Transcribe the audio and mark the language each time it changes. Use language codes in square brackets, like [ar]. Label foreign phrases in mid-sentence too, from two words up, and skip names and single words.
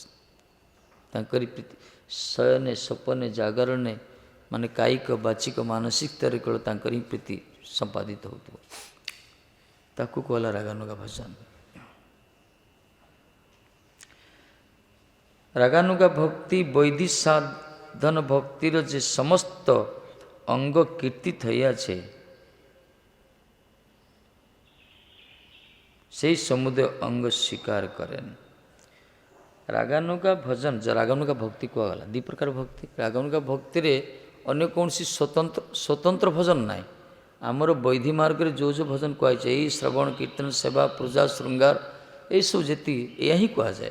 [or] ତାଙ୍କରି ପ୍ରୀତି ଶୟନେ, ସ୍ୱପନେ, ଜାଗରଣେ, ମାନେ କାୟିକ, ବାଚିକ, ମାନସିକ ସ୍ତରରେ କେବଳ ତାଙ୍କର ହିଁ ପ୍ରୀତି ସମ୍ପାଦିତ ହେଉଥିବ, ତାକୁ କହିଲା ରାଗାନୁଗା ଭଜନ। ରାଗାନୁଗା ଭକ୍ତି ବୈଧି ସାଧନ [bn] ভক্তির যে সমস্ত অঙ্গ কীর্তিত হইয়াছে, সেই সমুদয় অঙ্গ স্বীকার করেন। [or] ରାଗାନୁଗା ଭଜନ, ରାଗାନୁଗା ଭକ୍ତି କୁହାଗଲା। ଦୁଇ ପ୍ରକାର ଭକ୍ତି। ରାଗାନୁଗା ଭକ୍ତିରେ ଅନ୍ୟ କୌଣସି ସ୍ୱତନ୍ତ୍ର ଭଜନ ନାହିଁ। ଆମର ବୈଧି ମାର୍ଗରେ ଯେଉଁ ଯେଉଁ ଭଜନ କୁହାଯାଇଛି, ଏଇ ଶ୍ରବଣ, କୀର୍ତ୍ତନ, ସେବା, ପୂଜା, ଶୃଙ୍ଗାର, ଏଇସବୁ ଯେତିକି, ଏହା ହିଁ କୁହାଯାଏ।